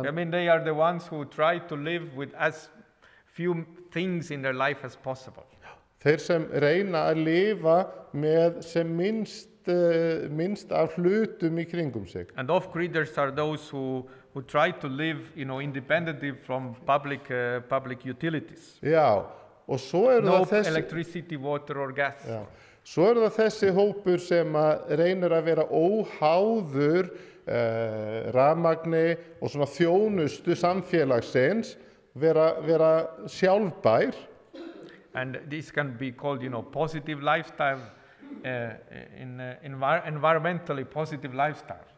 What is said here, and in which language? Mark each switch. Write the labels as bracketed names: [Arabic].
[English] they are the ones who try to live with as few things in their life as possible. [Icelandic] Þeir sem reyna að lifa með sem minnst af hlutum í kringum sig. [English] And off-gridders are those who try to live, independently from public utilities. [Icelandic] Já, og svo eru [English] no [Icelandic] það þessi... [English] electricity, water or gas. [Icelandic] Já, svo eru það þessi hópur sem að reynir að vera óháður rafmagni og svona þjónustu samfélagsins, vera sjálfbær. [English] And this can be called, positive lifestyle, environmentally positive lifestyle.